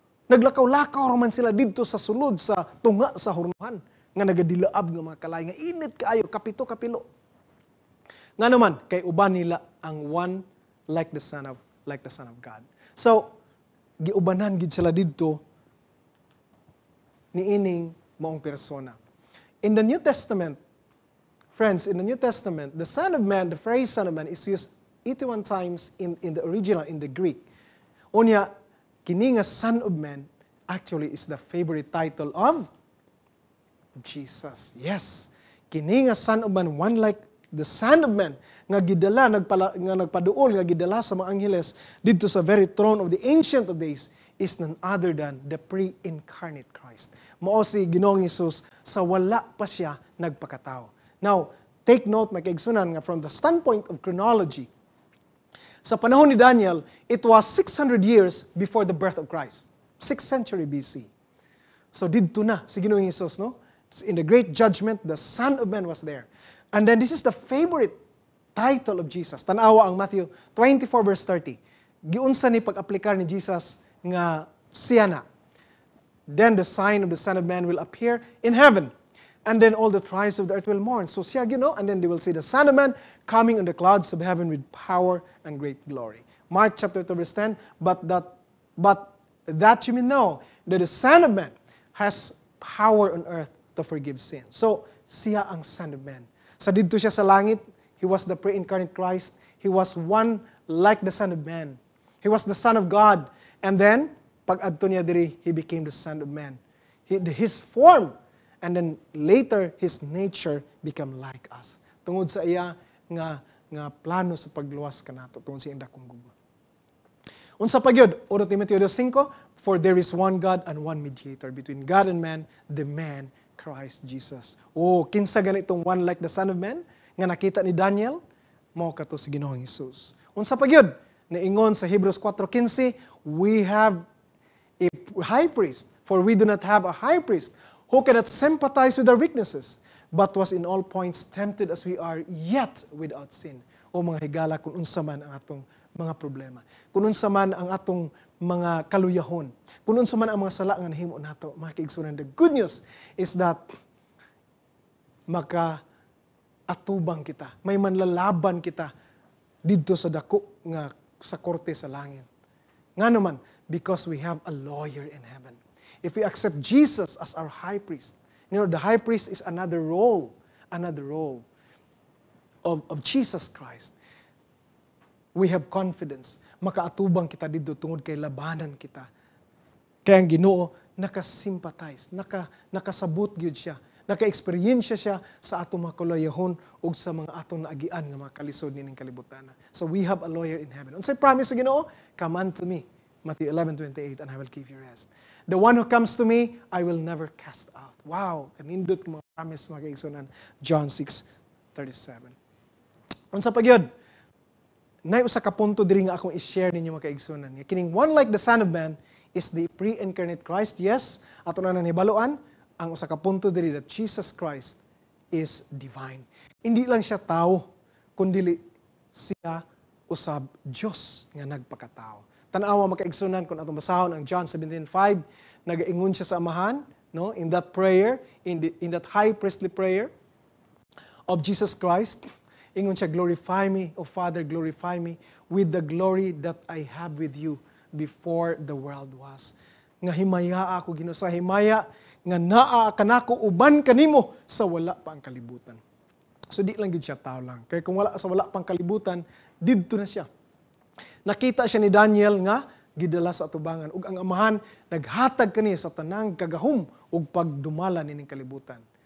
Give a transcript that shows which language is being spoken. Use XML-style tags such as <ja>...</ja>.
<ceb>Naglakaw-lakaw raman sila dito sa sulod, sa tunga sa hornohan, nga nagadilaab nga mga kalayo, nga init kaayo, kapito-kapilo. Nga naman, kay uban nila ang</ceb> <en>one like the Son of God.</en> <ceb>So, giubanan gid sila didto niining maong persona.</ceb> <en>In the New Testament, friends, in the New Testament, the Son of Man, the phrase Son of Man is used 81 times in the original, in the Greek.</en> <ceb>Unya, kini nga</ceb> <en>Son of Man actually is the favorite title of Jesus. Yes,</en> <ceb>kini nga</ceb> <en>Son of Man, one like the Son of Man,</en> <ceb>nga gidala, nga nagpaduol, nga gidala sa mga angheles dito sa</ceb> <en>very throne of the Ancient of Days is none other than the pre-incarnate Christ.</en> <ceb>Mao si Ginoong Hesus sa wala pa siya nagpakatao.</ceb> <en>Now, take note,</en> <ceb>mga kaigsunan, nga</ceb> <en>from the standpoint of chronology,</en> <ceb>sa panahon ni Daniel,</ceb> <en>it was 600 years before the birth of Christ. 6th century BC.</en> <ceb>So, didto na si Ginoong Hesus, no?</ceb> <en>In the great judgment, the Son of Man was there. And then this is the favorite title of Jesus.</en> <ceb>Tanawa ang Matthew 24 verse 30. Giunsa ni pag-aplikar ni Jesus nga siya na.</ceb> <en>Then the sign of the Son of Man will appear in heaven. And then all the tribes of the earth will mourn.</en> <ceb>So siya,</ceb> <en>and then they will see the Son of Man coming on the clouds of heaven with power and great glory. Mark chapter 2 verse 10, but that you may know that the Son of Man has power on earth to forgive sin.</en> <ceb>So siya ang Son of Man. Sa didto siya sa langit,</ceb> <en>He was the pre-incarnate Christ. He was one like the Son of Man. He was the Son of God. And then,</en> <ceb>pag-adto niya diri,</ceb> <en>He became the Son of Man. His form, and then later, His nature become like us.</en> <ceb>Tungod sa iya nga plano sa pagluwas kanato, tungod sa indakong gugma. Unsa pa gyud,</ceb> <en>1 Timoteo 2:5, for there is one God and one mediator between God and man, the man Christ Jesus.</en> <ceb>Oh, kinsa ganitong</ceb> <en>one like the Son of Man</en> <ceb>nga nakita ni Daniel, mao kato si Ginoong Hesus. Unsa pa gyud, naingon sa</ceb> <en>Hebrews 4:15, we have a high priest, for we do not have a high priest who cannot sympathize with our weaknesses, but was in all points tempted as we are, yet without sin.</en> <ceb>O mga higala, kung unsa man ang atong mga problema, kung unsa man ang atong mga kaluyahon, kung unsa man ang mga sala nga nahimo nato, mga kaigsunan,</ceb> <en>the good news is that</en> <ceb>maka-atubang kita, may manlalaban kita didto sa dako nga sa korte sa langit. Nga naman,</ceb> <en>because we have a lawyer in heaven. if we accept Jesus as our high priest, the high priest is another role of Jesus Christ. We have confidence.</en> <ceb>Makaatubang kita dito tungod kay labanan kita. Kaya ang Ginoo nakasympathize, nakasabot gyud siya, naka-experience siya sa atong mga kalayahon ug sa mga atong naagian nga mga kalisod nining kalibutan.</ceb> <en>So we have a lawyer in heaven.</en> <ceb>Unsay promise sa Ginoo?</ceb> <en>Come unto me, Matthew 11:28, and I will give you rest. The one who comes to me, I will never cast out.</en> <ceb>Wow, kanindot mga promise mga kaigsunan. John 6:37. Unsa pa gyud? Nay usa ka punto diri nga akong i-share ninyo mga kaigsunan.</ceb> <en>Kining one like the Son of Man is the pre-incarnate Christ.</en> <ceb>Yes, ato na nahibaluan ang usa ka punto diri</ceb> <en>that Jesus Christ is divine.</en> <ceb>Hindi lang siya tao, kundi siya usab Dios nga nagpakatao. Tan-awa mga kaigsunan kung atong basahon ang John 17:5, nagaingon siya sa Amahan, no,</ceb> <en>in that prayer, in that high priestly prayer of Jesus Christ.</en> <ceb>Ingon siya,</ceb> <en>glorify me, O Father, glorify me with the glory that I have with you before the world was.</en> <ceb>Nga himaya ako, Ginoo, sa himaya nga naa kanako uban kanimo sa wala pa ang kalibutan. So di lang gid siya tao lang. Kaya kung wala pang kalibutan, didto na siya. Nakita siya ni Daniel nga gidala sa atubangan ug ang Amahan naghatag kaniya sa tanang kagahom ug pagdumala nining kalibutan.</ceb>